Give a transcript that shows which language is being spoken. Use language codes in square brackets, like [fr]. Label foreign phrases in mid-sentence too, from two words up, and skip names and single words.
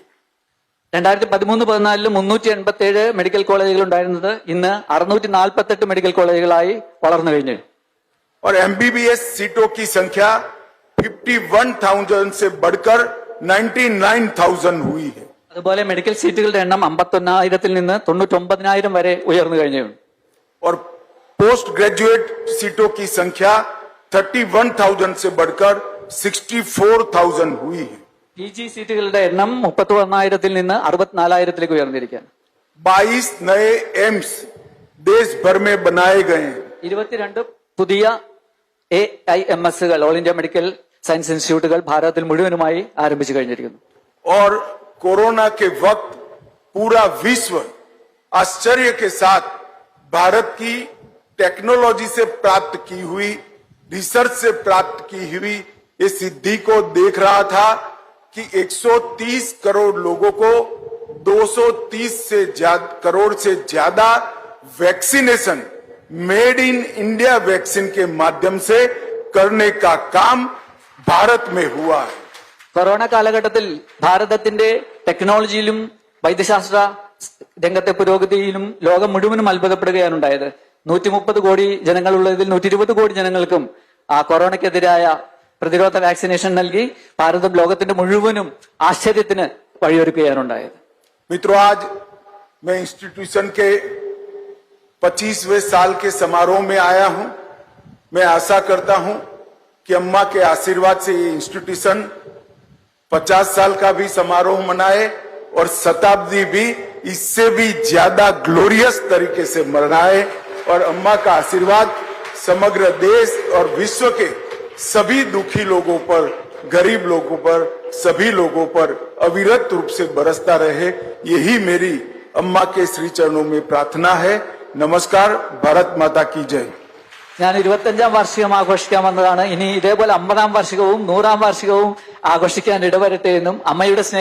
[ml] 2013-14 387 മെഡിക്കൽ കോളേജുകൾ ഉണ്ടായിരുന്നത് ഇന്ന് 648 മെഡിക്കൽ കോളേജുകളായി വളർന്നു കഴിഞ്ഞു. [hi] और एमबीबीएस सीटों की संख्या 51,000 से बढ़कर 99,000 हुई है। [ml] അതുപോലെ മെഡിക്കൽ സീറ്റുകളുടെ എണ്ണം 51,000 നിന്ന് 99,000 വരെ ഉയർന്നു കഴിഞ്ഞു. [hi] और [en] post graduate [hi] सीटों की संख्या 31,000 से बढ़कर 64,000 हुई है। [ml] PG സീറ്റുകളുടെ എണ്ണം 31,000 നിന്ന് 64,000 ഉയർന്നിരിക്കുകയാണ്. [hi] 22 नए एम्स देश भर में बनाए गए हैं। [ml] 22 പുതിയ AIMSകൾ, ഓൾ ഇന്ത്യ മെഡിക്കൽ സയൻസ് ഇൻസ്റ്റിറ്റ്യൂട്ടുകൾ ഭാരതത്തിൽ മുഴുവനുമായി ആരംഭിച്ചു കഴിഞ്ഞിരിക്കുന്നു. [hi] और कोरोना के वक्त पूरा विश्व आश्चर्य के साथ भारत की टेक्नोलॉजी से प्राप्त की हुई, रिसर्च से प्राप्त की हुई इस सिद्धि को देख रहा था कि 130 करोड़ लोगों को 230 करोड़ से ज्यादा वैक्सीनेशन [en] made in India vaccine [hi] के माध्यम से करने का काम भारत में हुआ है। [ml] കൊറോണ കാലഘട്ടത്തിൽ ഭാരതത്തിന്റെ ടെക്നോളജിയിലും വൈദ്യശാസ്ത്ര രംഗത്തെ പുരോഗതിയിലും ലോകം മുഴുവനും അത്ഭുതപ്പെടുകയാണ് ഉണ്ടായത്. 130 കോടി ജനങ്ങളുള്ളതിൽ 120 കോടി ജനങ്ങൾക്കും ആ കൊറോണയ്ക്കെതിരായ പ്രതിരോധ വാക്സിനേഷൻ നൽകി ഭാരതം ലോകത്തിന്റെ മുഴുവനും ആശ്ചര്യത്തിന് വഴിയൊരുക്കുകയാണ് ഉണ്ടായത്. [hi] मित्रों, आज मैं इंस्टीट्यूशन के 25वें साल के समारोह में आया हूं। मैं आशा करता हूं कि अम्मा के आशीर्वाद से ये इंस्टीट्यूशन 50 साल का भी समारोह मनाए और शताब्दी भी इससे भी ज्यादा ग्लोरियस तरीके से मनाए और अम्मा का आशीर्वाद समग्र देश और विश्व के सभी दुखी लोगों पर, गरीब लोगों पर, सभी लोगों पर अविरत रूप से बरसता रहे, यही मेरी अम्मा के श्री चरणों में प्रार्थना है। नमस्कार, भारत माता की जय। [ml] ഞാൻ 25ാം വാർഷികം ആഘോഷിക്കാൻ വന്നതാണ്. ഇനി ഇതേപോലെ 50ാം വാർഷികവും 100ാം വാർഷികവും ആഘോഷിക്കാൻ ഇടവരട്ടെ എന്നും അമ്മയുടെ സ്നേഹം